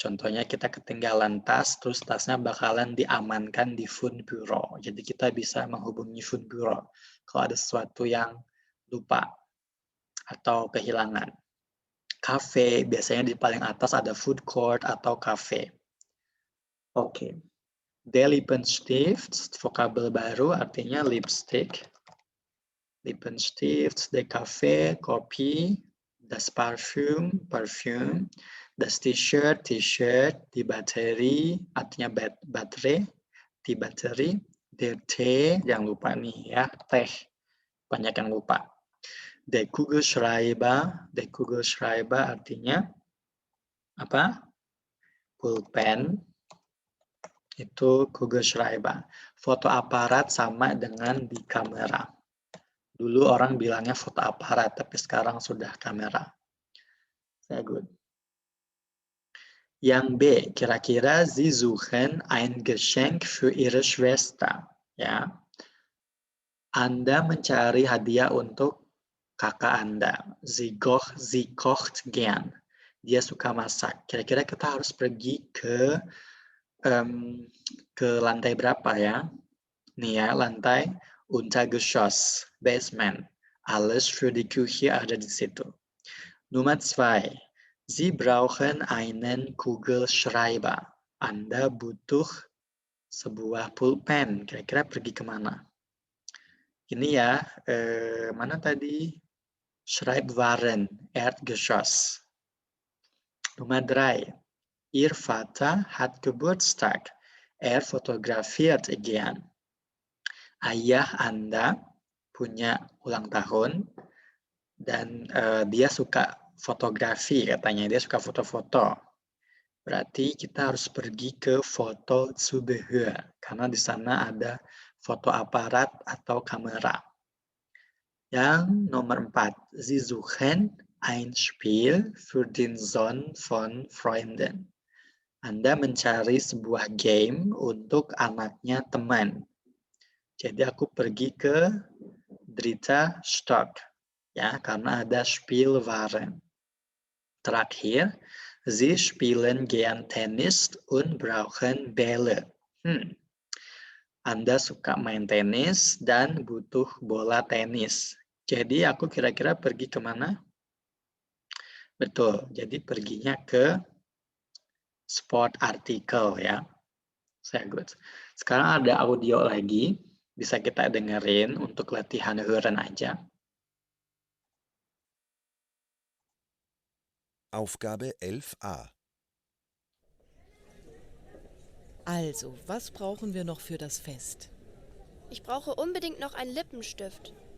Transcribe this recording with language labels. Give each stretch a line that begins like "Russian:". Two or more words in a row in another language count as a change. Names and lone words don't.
Indonesian: Contohnya kita ketinggalan tas, terus tasnya bakalan diamankan di Fundbureau. Jadi kita bisa menghubungi Fundbureau kalau ada sesuatu yang lupa atau kehilangan. Cafe, biasanya di paling atas ada food court atau cafe. Oke.
German: Der Lippenstift,
Indonesian: vokabel baru artinya lipstick.
German: Lippenstift, der Kaffee, kopi, das Parfüm, parfum, das T-shirt, t-shirt, die Batterie,
Indonesian: artinya baterai,
German: die Batterie, der Tee,
Indonesian: jangan lupa nih ya, teh, banyak yang lupa.
German: Der Kugelschreiber
Indonesian: artinya apa? Pulpen. Itu Kugelschreiber. Foto aparat sama dengan di kamera. Dulu orang bilangnya foto aparat, tapi sekarang sudah kamera.
German: Sehr gut.
Indonesian: Yang B, kira-kira
German: Sie suchen ein Geschenk für Ihre Schwester.
Indonesian: Ya. Anda mencari hadiah untuk kakak Anda.
German: Sie kocht gern.
Indonesian: Dia suka masak. Kira-kira kita harus pergi ke lantai berapa ya? Nih ya, lantai Untergeschoss, Basement.
German: Alles für die Küche
Indonesian: ada di situ.
German: Nummer 2. Sie brauchen einen Kugelschreiber.
Indonesian: Anda butuh sebuah pulpen. Kira-kira pergi kemana? Ini ya, mana tadi?
German: Schreibwaren, Erdgeschoss. Nummer 3. Ihr Vater hat Geburtstag. Fotografiert gern.
Indonesian: Ayah Anda punya ulang tahun dan dia suka fotografi katanya. Dia suka foto-foto. Berarti kita harus pergi ke Fotozubehör karena di sana ada foto aparat atau kamera. Yang nomor 4.
German: Sie suchen ein Spiel für den Sohn von Freunden.
Indonesian: Anda mencari sebuah game untuk anaknya teman. Jadi aku pergi ke
German: Dritter Stock,
Indonesian: ya, karena ada Spielwaren. Terakhir,
German: Sie spielen gern Tennis und brauchen Bälle.
Indonesian: Anda suka main tenis dan butuh bola tenis. Jadi aku kira-kira pergi kemana? Betul, jadi perginya ke sport artikel ya. Saya good. Sekarang ada audio lagi, bisa kita dengerin untuk latihan hören aja.
German: Aufgabe 11a. Also, was brauchen wir noch für das Fest? Ich brauche unbedingt noch einen Lippenstift.